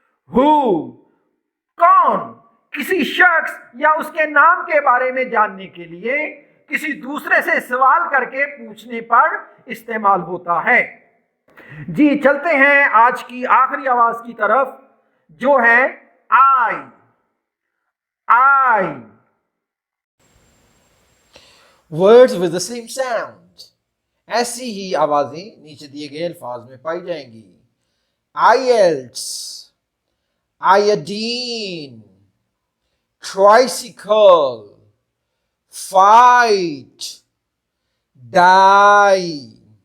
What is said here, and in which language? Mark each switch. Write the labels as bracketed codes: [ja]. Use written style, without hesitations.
[ur] ہو, کون, کسی شخص یا اس کے نام کے بارے میں جاننے کے لیے کسی دوسرے سے سوال کر کے پوچھنے پر استعمال ہوتا ہے. جی چلتے ہیں آج کی آخری آواز کی طرف جو ہے آئی. آئی. [en] Words with the same sound. [ur] ایسی ہی آوازیں نیچے دیے گئے الفاظ میں پائی جائیں گی. [en] IELTS, iodine, tricycle, fight, die.